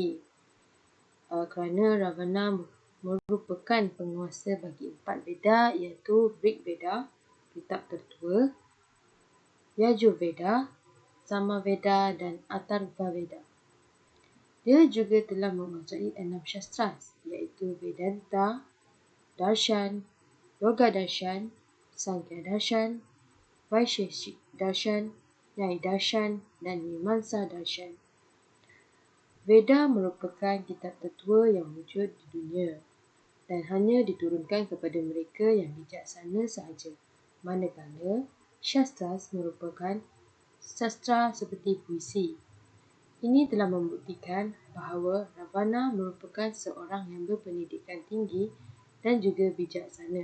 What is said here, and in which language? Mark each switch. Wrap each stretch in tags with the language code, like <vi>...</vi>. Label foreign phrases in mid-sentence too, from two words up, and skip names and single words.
<ms>Kerana Ravana merupakan penguasa bagi 4 Veda iaitu Rig Veda, kitab tertua, Yajurveda, Samaveda dan Atharva Veda. Dia juga telah menguasai 6 syastra iaitu Vedanta, Darshan, Yoga Darshan, Sankhya Darshan, Vaisheshik Darshan, Nyaya Darshan dan Mimamsa Darshan. Veda merupakan kitab tertua yang wujud di dunia dan hanya diturunkan kepada mereka yang bijaksana sahaja. Manakala syastra merupakan sastra seperti puisi. Ini telah membuktikan bahawa Ravana merupakan seorang yang berpendidikan tinggi dan juga bijaksana.</ms>